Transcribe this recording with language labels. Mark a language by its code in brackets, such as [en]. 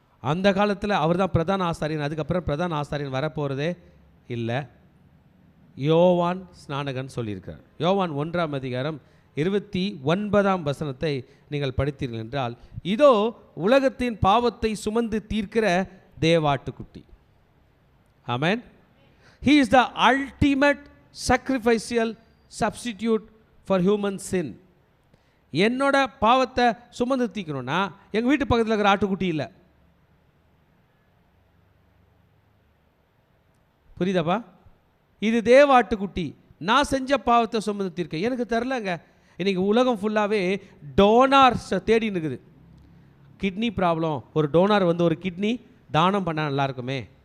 [ta] அந்த காலத்தில் அவர் தான் பிரதான ஆசாரியன். அதுக்கப்புறம் பிரதான ஆசாரியன் வரப்போகிறதே இல்லை. யோவான் ஸ்நானகன் சொல்லியிருக்கார். யோவான் 1ஆம் அதிகாரம் 29ஆம் வசனத்தை நீங்கள் படித்தீர்கள் என்றால், இதோ உலகத்தின் பாவத்தை சுமந்து தீர்க்கிற தேவாட்டுக்குட்டி. ஆமென். [en] He is the ultimate sacrificial substitute for human sin. [ta] என்னோட பாவத்தை சுமந்து தீர்க்கணும்னா எங்கள் வீட்டு பக்கத்தில் இருக்கிற ஆட்டுக்குட்டி இல்லை. புரியுதாப்பா? இது தேவாட்டுக்குட்டி. நான் செஞ்ச பாவத்தை சுமந்து தீர்க்க எனக்கு தெரிலங்க. இன்றைக்கி உலகம் ஃபுல்லாகவே டோனார்ஸ் தேடின்னு இருக்குது. கிட்னி ப்ராப்ளம், ஒரு டோனார் வந்து ஒரு கிட்னி தானம் பண்ணால் நல்லாயிருக்குமே.